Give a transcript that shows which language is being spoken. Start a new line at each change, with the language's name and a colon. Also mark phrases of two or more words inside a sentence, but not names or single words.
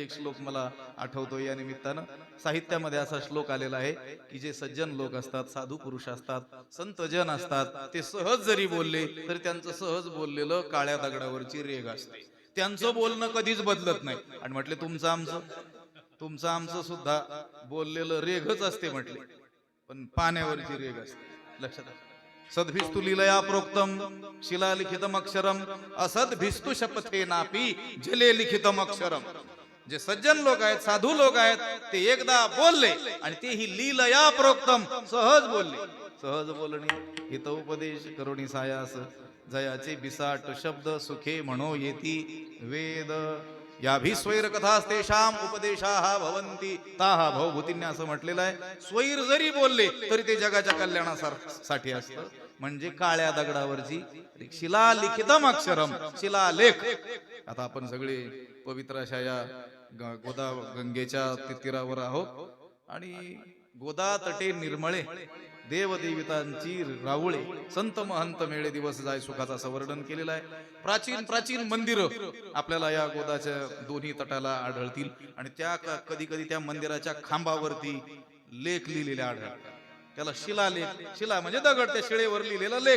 Marathi: एक श्लोक मला आठवतो या निमित्तानं. साहित्यामध्ये असा श्लोक आलेला आहे की जे सज्जन लोक असतात, साधू पुरुष असतात, संत जन असतात, ते सहज जरी बोलले तरी त्यांचं सहज बोललेलं काळ्या दगडावरची रेघ असते. त्यांचं बोलणं कधीच बदलत नाही. आणि म्हटले तुमचं आमचं सुद्धा बोललेलं रेघच असते म्हटले, पण पाण्यावरची रेघ असते. लक्षात आलं?
Sanskrit: सद्भिस्तु लीलया प्रोक्तम शिलालिखितम अक्षरम असद्भिस्तु शपथे नापी जले लिखितम अक्षरम.
Marathi: जे सज्जन लोक आहेत, साधू लोक आहेत, ते एकदा बोलले आणि तेही
Sanskrit: लीलया प्रोक्तम,
Marathi: सहज बोलले. सहज बोलणे हितोपदेश करुणी सायास, जयाचे बिसाट शब्द सुखे म्हणो येती वेद.
Sanskrit: याभी स्वैर कथास्तेषाम उपदेशाः भवन्ति ताहा
Marathi: भवभूतींनी असं म्हटलेलं आहे. स्वैर जरी बोलले तरी ते जगाच्या कल्याणासाठी असतं. म्हणजे काळ्या दगडावरची
Sanskrit: शिला लिखितम अक्षरम,
Marathi: शिलालेख. आता आपण सगळे पवित्र अशा या गोदा गंगेच्या तीरावर आहोत आणि गोदा तटे निर्मळे देवदेवितांची रावळे, संत महंत मेळे दिवस जाय सुखाचा असं वर्णन केलेलं आहे. प्राचीन मंदिर आपल्याला या गोदाच्या दोन्ही तटाला आढळतील आणि त्या कधी कधी त्या मंदिराच्या खांबावरती लेख लिहिलेले आढळतात. त्याला शिलालेख, शिला म्हणजे दगड, त्या शिळेवर लिहिलेला लेख.